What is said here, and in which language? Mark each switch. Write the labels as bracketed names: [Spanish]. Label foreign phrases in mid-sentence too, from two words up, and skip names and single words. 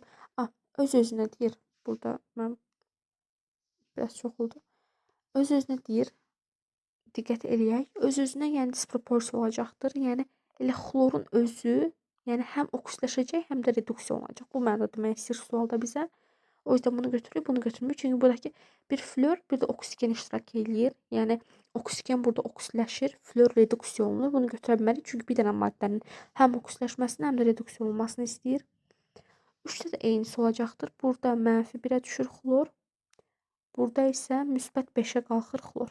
[Azerbaijani] Öz-özünə deyir. Burada mən biraz çox oldu. Öz-özünə deyir. Diqqət eləyək. Öz-özünə yəni disproporsiya olacaqdır. Yəni elə xlorun özü, yəni həm oksitləşəcək, həm də reduksiya olacaq. Bu mənada demək istəyir sualda bizə. [Turkish] O yüzden bunu götürüyor, bunu götürmüyor. [Azerbaijani] Çünkü buradaki bir flör, bir de oksigen iştirak eləyir. Yəni oksigen burada oksitləşir, flör reduksiya olunur. Bunu götürə bilmərik. Çünki bir dənə maddənin həm oksitləşməsini, həm də reduksiya olunmasını istəyir. 3-də də eynisi olacaqdır. Burada -1-ə düşür xlor. Burada isə -5-ə qalxır xlor.